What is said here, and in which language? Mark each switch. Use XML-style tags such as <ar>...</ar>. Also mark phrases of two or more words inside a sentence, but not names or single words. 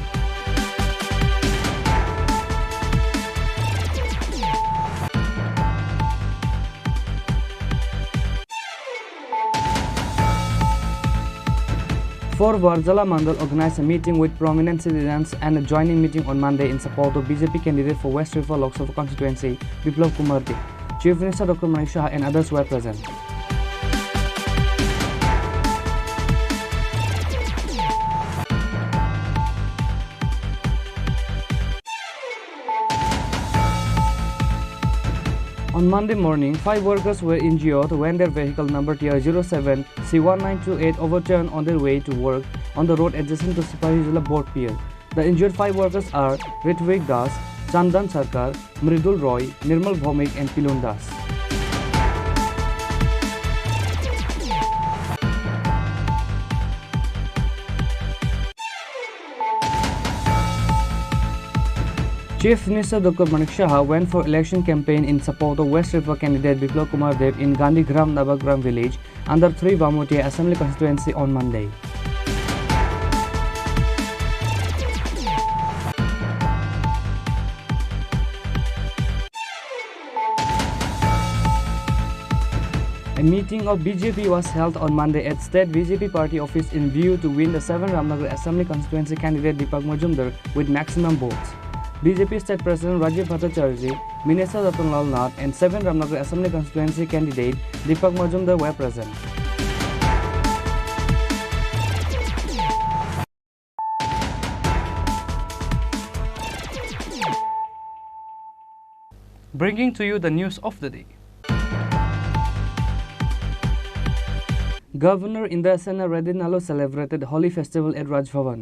<en>For Varjala Mandal organized a meeting with prominent citizens and a joining meeting on Monday in support of BJP candidate for West River Lok Sabha constituency, Biplav Kumar Dev. Chief Minister Dr. Manik Shah and others were present. On Monday morning, 5 workers were injured when their vehicle number TR07 C1928 overturned on their way to work on the road adjacent to Sipahijala Board Pier. The injured 5 workers are Ritvik Das, Chandan Sarkar, Mridul Roy, Nirmal Bhaumik and Pilun Das. Chief Minister Dr. Manik Shah went for election campaign in support of West River candidate Biplav Kumar Dev in Gandhigram Navagram village under 3 Bamotia Assembly constituency on Monday. A meeting of BJP was held on Monday at State BJP Party office in view to win the 7 Ramnagar Assembly constituency candidate Deepak Majumdar with maximum votes. BJP State President Rajiv Bhattacharjee, Minister Ratanlal Nath and 7 Ramnagar Assembly constituency candidate Deepak Majumdar were present. Bringing to you the news of the day. Governor Indrasena Reddy Nalo celebrated Holi festival at Raj Bhavan.</en>